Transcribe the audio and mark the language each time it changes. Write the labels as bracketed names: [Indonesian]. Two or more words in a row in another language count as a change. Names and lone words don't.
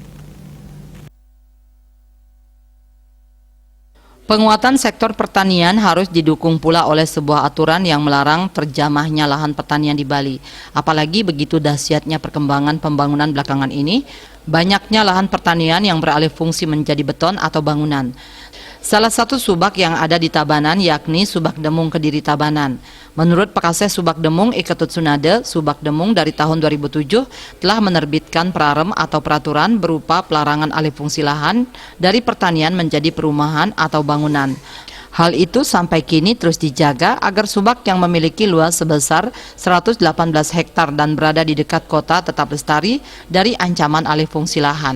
[Indonesian] Penguatan sektor pertanian harus didukung pula oleh sebuah aturan yang melarang terjamahnya lahan pertanian di Bali. Apalagi begitu dahsyatnya perkembangan pembangunan belakangan ini, banyaknya lahan pertanian yang beralih fungsi menjadi beton atau bangunan. Salah satu subak yang ada di Tabanan yakni Subak Demung Kediri Tabanan. Menurut Pakaseh Subak Demung Iketut Tsunade, Subak Demung dari tahun 2007 telah menerbitkan perarem atau peraturan berupa pelarangan alih fungsi lahan dari pertanian menjadi perumahan atau bangunan. Hal itu sampai kini terus dijaga agar subak yang memiliki luas sebesar 118 hektar dan berada di dekat kota tetap lestari dari ancaman alih fungsi lahan.